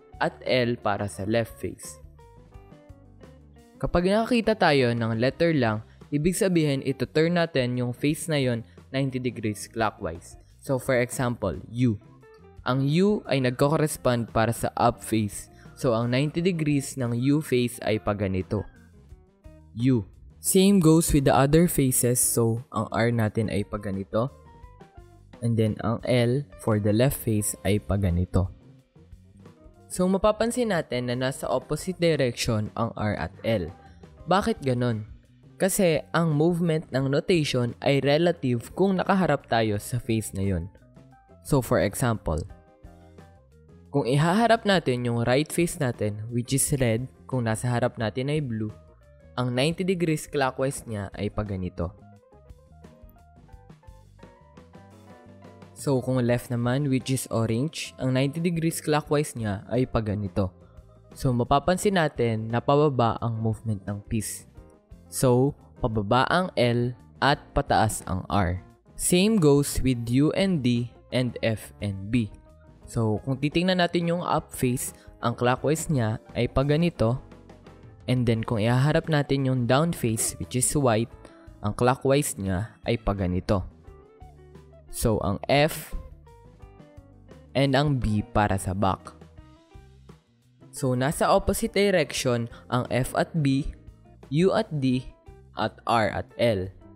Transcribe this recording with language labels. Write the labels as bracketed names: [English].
[Filipino] at L para sa left face. Kapag nakakita tayo ng letter lang, ibig sabihin ito turn natin yung face na yon 90 degrees clockwise. [English] So for example, U. [Filipino] Ang U ay nagko-correspond para sa up face. So ang 90 degrees ng U face ay paganito. [English] U. Same goes with the other faces. [Filipino] So ang R natin ay paganito. And then ang L for the left face ay paganito. So mapapansin natin na nasa opposite direction ang R at L. Bakit ganon? Kasi ang movement ng notation ay relative kung nakaharap tayo sa face na yon. So for example, kung ihaharap natin yung right face natin which is red, kung nasa harap natin ay blue, ang 90 degrees clockwise niya ay paganito. So kung left naman which is orange, ang 90 degrees clockwise niya ay paganito. So mapapansin natin na pababa ang movement ng piece. So pababa ang L at pataas ang R. [English] Same goes with U and D and F and B. [Filipino] So kung titingnan natin yung up face, ang clockwise niya ay paganito. And then kung ihaharap natin yung down face which is white, ang clockwise niya ay paganito. So ang F and ang B para sa back. So nasa opposite direction ang F at B, U at D, at R at L.